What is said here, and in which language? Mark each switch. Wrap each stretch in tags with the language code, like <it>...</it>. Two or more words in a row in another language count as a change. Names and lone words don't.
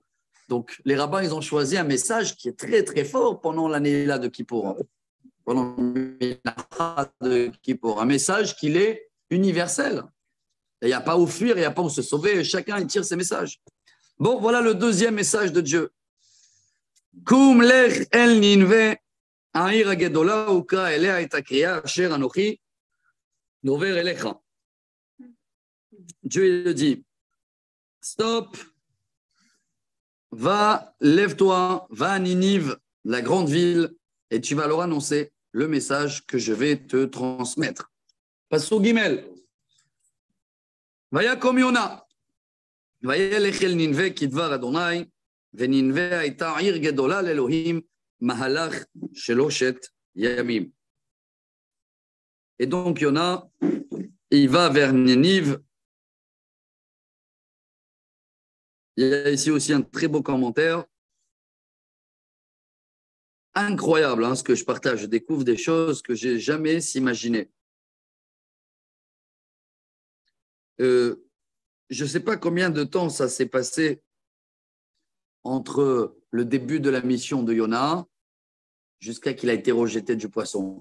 <fr>Donc les rabbins, ils ont choisi un message qui est très très fort pendant l'année-là de Kippour. Hein. Pendant de Kippour. Un message qui est universel. Il n'y a pas où fuir, il n'y a pas où se sauver. Chacun il tire ses messages. Bon, voilà le deuxième message de Dieu.</fr> <he>קום לך אל נינוה העיר הגדולה וקרא אליה את הקריאה אשר אנכי דובר אליך.</he> <fr>Dieu il dit, stop, va, lève-toi, va à Ninive, la grande ville, et tu vas leur annoncer le message que je vais te transmettre.</fr> <he>פסוק ג׳. ויקם יונה. וילך אל נינווה כדבר אדוני, ונינווה הייתה עיר גדולה לאלוהים, מהלך שלושת ימים.</he> <fr>Et donc Yona, il va vers Ninive. Il y a ici aussi un très beau commentaire. Incroyable hein, ce que je partage. Je découvre des choses que je n'ai jamais imaginées. Je ne sais pas combien de temps ça s'est passé entre le début de la mission de Yona jusqu'à qu'il a été rejeté du poisson.</fr>